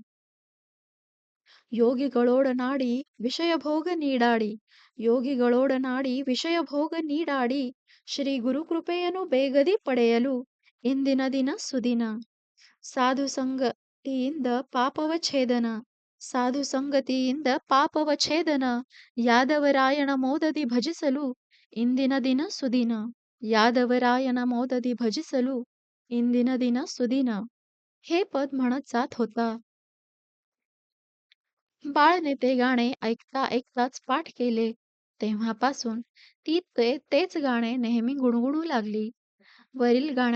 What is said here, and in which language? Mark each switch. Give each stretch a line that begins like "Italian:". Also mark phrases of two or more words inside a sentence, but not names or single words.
Kannada: ಯೋಗಿಗಳೊಡನಾಡಿ ವಿಷಯಭೋಗ ನೀಡಾಡಿ ಯೋಗಿಗಳೊಡನಾಡಿ ವಿಷಯಭೋಗ ನೀಡಾಡಿ ಶ್ರೀ ಗುರುಕೃಪೆಯನ್ನು ಬೇಗದಿ ಪಡೆಯಲು ಇಂದಿನ ದಿನ ಸುದಿನ ಸಾಧು ಸಂಗತಿಯಿಂದ ಪಾಪವ ಛೇದನ ಸಾಧು ಸಂಗತಿಯಿಂದ ಪಾಪವ ಛೇದನ ಯಾದವರಾಯಣ ಮೋದದಿ ಭಜಿಸಲು ಇಂದಿನ ದಿನ ಸುದಿನ ಯಾದವರಾಯನ ಮೋದದಿ ಭಜಿಸಲು ಇಂದಿನ ದಿನ ಸುದಿನ
Marathi: हे पद म्हणत जात होता. बाळने ते गाणे ऐकता ऐकताच पाठ केले. तेव्हापासून ती तेच गाणे नेहमी गुणगुणू लागली.